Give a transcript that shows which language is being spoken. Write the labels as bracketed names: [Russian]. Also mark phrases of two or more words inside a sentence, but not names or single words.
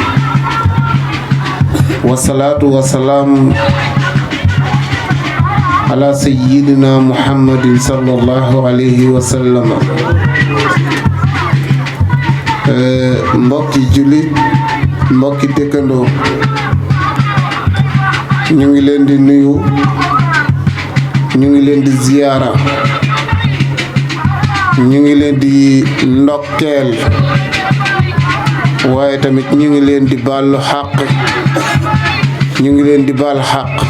[Arabic] والصلاة والسلام على سيدنا محمد صلى الله عليه وسلم [Wolof] mbokki jullit mbokki dëkkandoo ñu ngi leen di nuyu ñu ngi leen di ziyaara ñu ngi leen di ndokkeel waaye tamit ñu ngi leen di baalu xaq ñu ngi leen di baal xaq